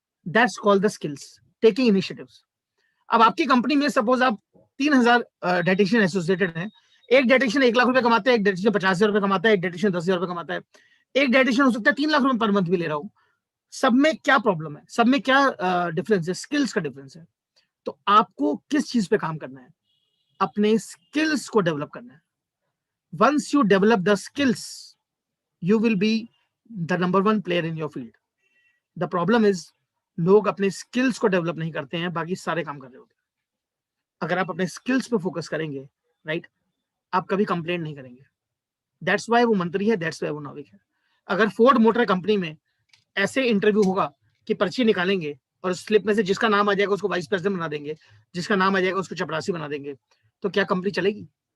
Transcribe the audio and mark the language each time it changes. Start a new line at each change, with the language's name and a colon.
English: That's called the skills, taking initiatives.
Hindi: अब आपकी company में सपोज आप 3000 डाइटिशियन एसोसिएटेड हैं, एक डाइटिशियन 1 लाख रुपए कमाता है, एक डाइटिशियन 50,000 रुपए कमाता है, एक डाइटिशियन 10,000 रुपए कमाता है, एक डाइटिशियन हो सकता है 3 लाख रुपए पर मंथ भी ले रहा हूं। सब में क्या प्रॉब्लम है? सब में क्या डिफरेंस है? स्किल्स का डिफरेंस है। तो आपको किस चीज पे काम करना है? अपने स्किल्स को डेवलप करना है।
English: Once you develop the skills, you will be the number 1 player in your field. The problem is
Hindi: लोग अपने स्किल्स को डेवलप नहीं करते हैं, बाकी सारे काम कर रहे होते हैं। अगर आप अपने स्किल्स पे फोकस करेंगे, राइट, आप कभी कंप्लेंट नहीं करेंगे।
English: that's why
Hindi: वो मंत्री है, दैट्स वाई वो नाविक है। अगर फोर्ड मोटर कंपनी में ऐसे इंटरव्यू होगा कि पर्ची निकालेंगे और स्लिप में से जिसका नाम आ जाएगा उसको वाइस प्रेसिडेंट बना देंगे, जिसका नाम आ जाएगा उसको चपरासी बना देंगे, तो क्या कंपनी चलेगी?